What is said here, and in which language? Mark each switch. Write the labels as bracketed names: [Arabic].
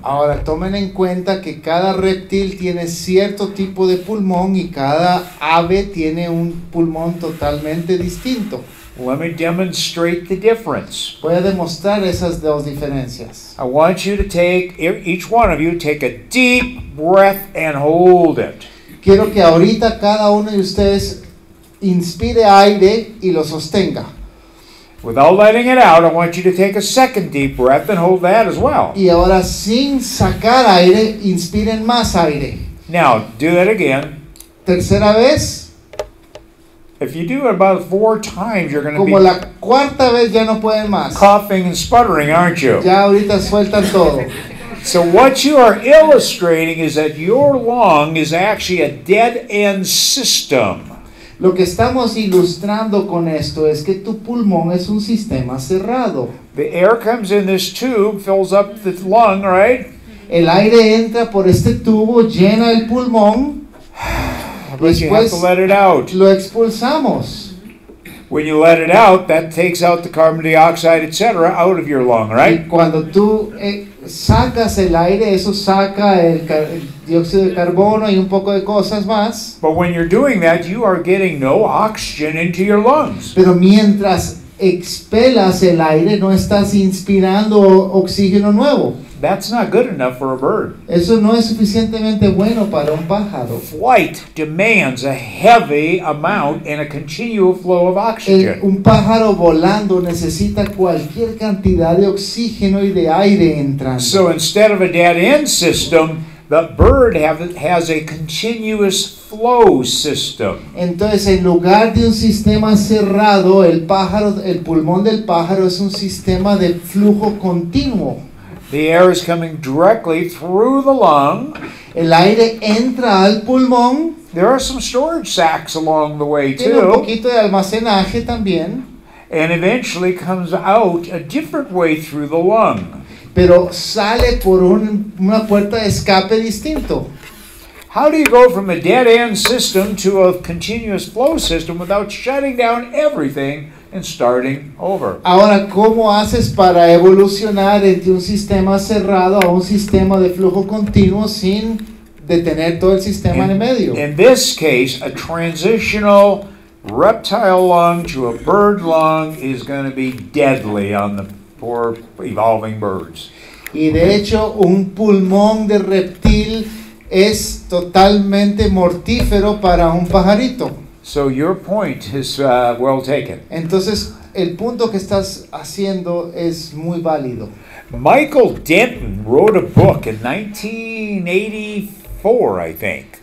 [Spanish] Ahora tomen en cuenta que cada reptil tiene cierto tipo de pulmón y cada ave tiene un pulmón totalmente distinto. [English] Let me demonstrate the difference. [Spanish] Voy a demostrar esas dos diferencias. [English] I want you to take, each one of you, take a deep breath and hold it. [Spanish] Quiero que ahorita cada uno de ustedes inspire aire y lo sostenga. [English] Without letting it out, I want you to take a second deep breath and hold that as well. [Spanish] Y ahora sin sacar aire, inspiren más aire. [English] Now, do that again. [Spanish] Tercera vez, [English] If you do it about 4 times, you're going to [Spanish] como [English] be [Spanish] la cuarta vez ya no pueden más. [English] coughing and sputtering, aren't you? [Spanish] Ya ahorita sueltan todo. [English] So what you are illustrating is that your lung is actually a dead-end system. [Spanish] Lo que estamos ilustrando con esto es que tu pulmón es un sistema cerrado. [English] The air comes in this tube, fills up the lung, right? [Spanish] El aire entra por este tubo, llena el pulmón, [English] But you have to let it out. [Spanish] lo expulsamos. [English] When you let it out, that takes out the carbon dioxide, etc., out of your lung, [Spanish] Y [English] right? [Spanish] cuando tú sacas el aire, eso saca el dióxido de carbono y un poco de cosas más. [English] But when you're doing that, you are getting no oxygen into your lungs. [Spanish] Pero mientras expelas el aire, no estás inspirando oxígeno nuevo. [English] That's not good enough for a bird. [Spanish] Eso no es suficientemente bueno para un pájaro. [English] Flight demands a heavy amount and a continual flow of oxygen. [Spanish] Un pájaro volando necesita cualquier cantidad de oxígeno y de aire entrando. [English] So instead of a dead-end system, the bird has a continuous flow system. [Spanish] Entonces, en lugar de un sistema cerrado, el pulmón del pájaro es un sistema de flujo continuo. [English] The air is coming directly through the lung. [Spanish] El aire entra al pulmón. [English] There are some storage sacs along the way [Spanish] Tiene un [English] too, [Spanish] poquito de almacenaje también. [English] and eventually comes out a different way through the lung. [Spanish] Pero sale por una puerta de escape distinto. [English] How do you go from a dead-end system to a continuous flow system without shutting down everything and starting over? [Spanish] Ahora, ¿cómo haces para evolucionar entre un sistema cerrado a un sistema de flujo continuo sin detener todo el sistema en el medio? [English] In this case, a transitional reptile lung to a bird lung is going to be deadly on the poor evolving birds. [Spanish] Y de hecho, un pulmón de reptil es totalmente mortífero para un pajarito. [English] So your point is well taken. [Spanish] Entonces, el punto que estás haciendo es muy válido. [English] Michael Denton wrote a book in 1984, I think.